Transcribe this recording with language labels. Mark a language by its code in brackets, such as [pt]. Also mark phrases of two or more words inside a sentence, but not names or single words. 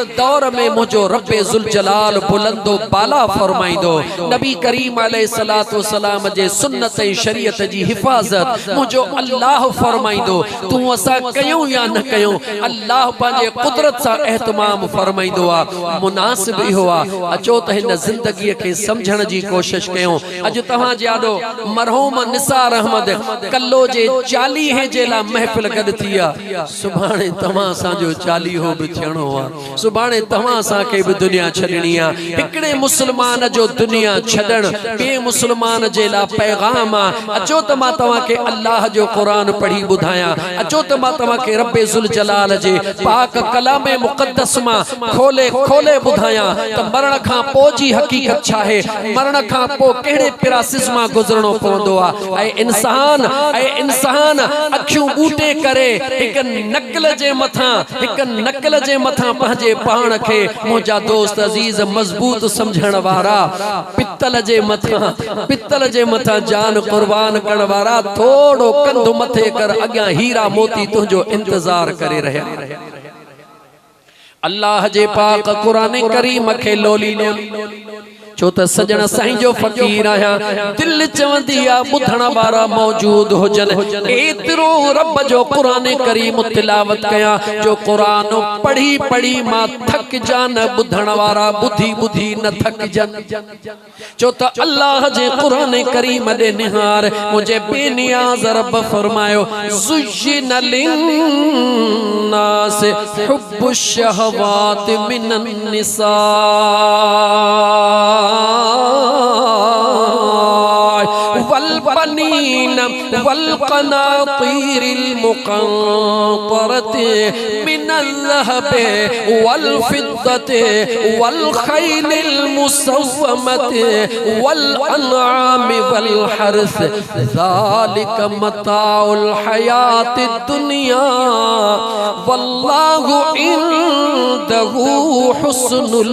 [sd] दौर में मुझो रब्बे जुल जलाल बुलंदो बाला फरमाइंदो नबी करीम [ar] عليه الصلاة والسلام [sd] जे सुन्नत शरीयत जी हिफाजत मुझो अल्लाह फरमाइंदो तू असा कयूं या न कयूं अल्लाह पांजे कुदरत सा एहतमाम फरमाइंदो आ मुनासिब इहो आ अचो त हिन जिंदगी के समझण जी कोशिश कयूं अज तहां जादो मरहूम निसार अहमद कल्लो जे 40 जे ला महफिल गद थिया सुभाणे तमा सा जो 40 हो भी थियणो आ सुभाणे तमा सा के भी दुनिया छडणी आ हिकड़े मुसलमान जो दुनिया छडण बे मुसलमान जे ला पैगाम आ अचो त मा तवा के अल्लाह जो कुरान पढ़ी बुधाया अचो त मा तवा के रब्बे जुल जलाल जे पाक कलाम मुक़द्दस मा खोले खोले बुधाया त मरण खां पो जी हकीकत छा है मरण खां पो केड़े प्रोसेस मा गुजरणो पवंदो आ ऐ इंसान अखियूं बूटे करे एक नकल जे मथा पंहिंजे पाण खे मुंहिंजा दोस्त अजीज मजबूत समझण वारा पित्तल जे मथा जान कुर्बान करण वारा थोड़ो कंध मथे कर अॻियां हीरा मोती तुंहिंजो इंतजार करे रहिया अल्लाह जे पाक कुरान करीम खे लोली छो त सजण साईं जो फकीर आया दिल चवंदी आ बुधण वारा मौजूद होजन एतरो रब जो कुरान करीम तिलावत कया जो कुरान पढ़ी पढ़ी मां थक जान बुधण वारा बुधी बुधी न थक जन छो त अल्लाह जे कुरान करीम दे निहार मुझे बेनियाज रब फरमायो [ar] زين للناس حب الشهوات من النساء والبنين والقناطير المقنطرة من الذهب والفضة والخيل المسومة والأنعام والحرث ذلك متاع الحياة الدنيا والله عنده حسن